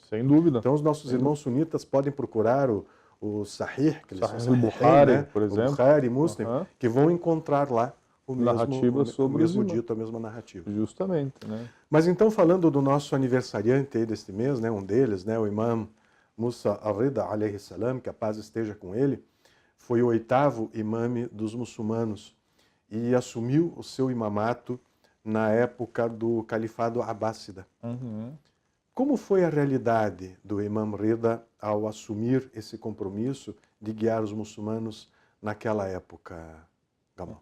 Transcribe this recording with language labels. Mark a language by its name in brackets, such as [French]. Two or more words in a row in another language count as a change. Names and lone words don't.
[Portuguese] Sem dúvida. Então, os nossos irmãos sunitas podem procurar o Sahih, que eles são o Bukhari, né? por exemplo. O Bukhari, Muslim, que vão encontrar lá o mesmo dito, a mesma narrativa. Justamente, né? Mas então, falando do nosso aniversariante aí deste mês, né, um deles, né, o Imam Musa al-Rida, [Arabic] عليه السلام, [Portuguese] que a paz esteja com ele, foi o 8º imame dos muçulmanos e assumiu o seu imamato na época do califado Abássida. Como foi a realidade do Imam Rida ao assumir esse compromisso de guiar os muçulmanos naquela época, Gamal?